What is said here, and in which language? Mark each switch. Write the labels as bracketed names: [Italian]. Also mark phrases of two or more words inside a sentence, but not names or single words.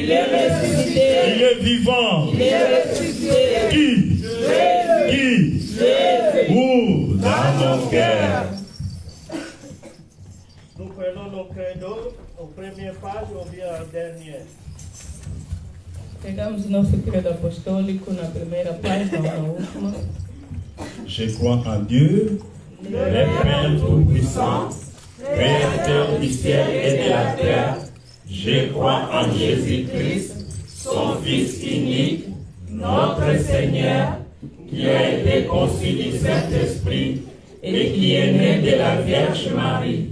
[French] ressuscité. Il est vivant. Il est ressuscité. Qui? Où? Dans mon cœur. Nous prenons nos credos aux premières pages ou bien à la dernière. [Portuguese] Pegamos o nosso credo apostólico na primeira página ou na última. [French] Je crois en Dieu, le Père Tout-Puissant, Créateur du ciel et de la terre. Je crois en Jésus-Christ, son Fils unique, notre Seigneur, qui a été conçu du Saint-Esprit et qui est né de la Vierge Marie.